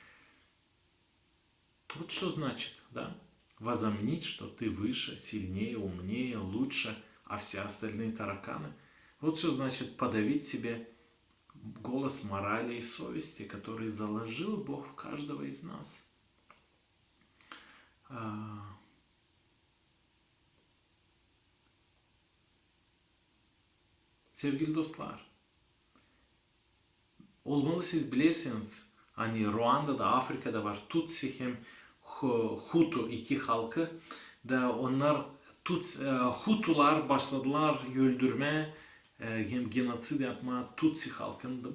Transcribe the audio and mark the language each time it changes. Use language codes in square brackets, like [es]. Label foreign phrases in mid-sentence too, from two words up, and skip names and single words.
[ru] Вот что значит, да? Возомнить, что ты выше, сильнее, умнее, лучше, а все остальные тараканы. Вот что значит подавить себе голос морали и совести, который заложил Бог в каждого из нас. [gag] Sevgili dostlar, olmalı siz bilirsiniz, hani Ruanda'da, Afrika'da var Tutsi hem Hutu iki halkı da onlar Hutular başladılar öldürme hem genotsid yapma Tutsi halkında.